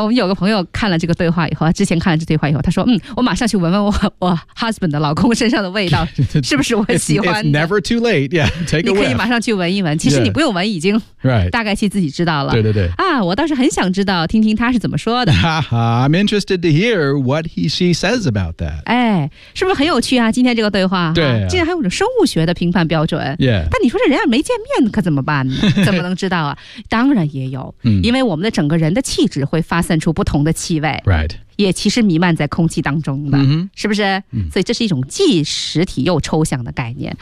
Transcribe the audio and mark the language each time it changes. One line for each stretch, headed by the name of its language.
Chinese: 我们有个朋友看了这个对话以后，之前看了这对话以后，他说：“嗯，我马上去闻闻我 husband 的老公身上的味道，是不是我喜欢的
English: it's never too late. Yeah, take a whiff.
Chinese: 你可以马上去闻一闻。其实你不用闻，已经大概其自己知道了。
English: Right.
Chinese: 对对对。啊，我倒是很想知道，听听他是怎么说的。
English: I'm interested to hear what she says about that.
Chinese: 哎，是不是很有趣啊？今天这个对话，对、啊，竟然还有种生物学的评判标准。
English: Yeah.
Chinese: 但你说这人家没见面可怎么办呢？怎么能知道啊？当然也有，因为我们的整个人的气质。会发散出不同的气味、
English: right.
Chinese: 也其实弥漫在空气当中的、
English: mm-hmm.
Chinese: 是不是、mm. 所以这是一种既实体又抽象的概念、